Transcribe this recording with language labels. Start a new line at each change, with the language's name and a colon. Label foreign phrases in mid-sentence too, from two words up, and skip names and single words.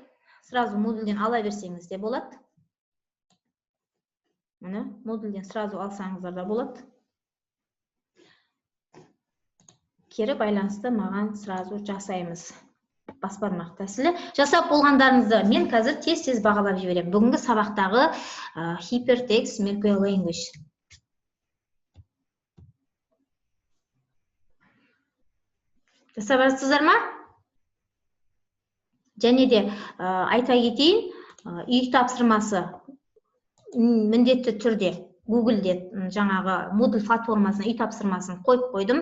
Kazakh: Сразу модульден ала берсеңіз де болады. Модульден сразу алсаңыздар да болады. кері байланысты маған сразу жасаймыз. Баспармақ тәсілі. Жасап болғандарыңызды мен қазір тез бағалап жіберемін.
English: Бүгінгі сабақтағы hypertext Mercury language.
Kazakh: Жасап жатсыздар ма? Және де айта кетейін, үй тапсырмасы міндетті түрде Google-де жаңағы Moodle платформасына үй тапсырмасын қойып қойдым.